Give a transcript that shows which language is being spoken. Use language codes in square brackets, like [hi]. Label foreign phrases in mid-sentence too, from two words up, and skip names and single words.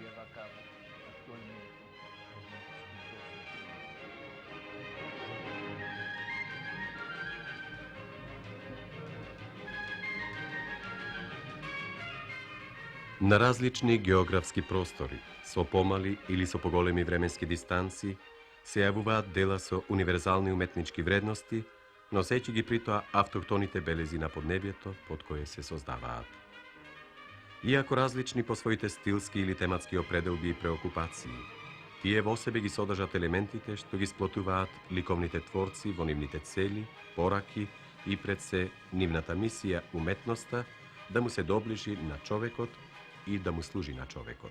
[mk] На различни географски простори, со помали или со поголеми временски дистанци, се јавуваат дела со универзални уметнички вредности, носеќи ги притоа автохтоните белези на поднебјето под кое се создаваат. Иако различни по своите стилски или тематски определби и преокупации, тие во себе ги содржат елементите што ги сплотуваат ликовните творци во нивните цели, пораки и пред се нивната мисија уметноста да му се доближи на човекот и да му служи на човекот.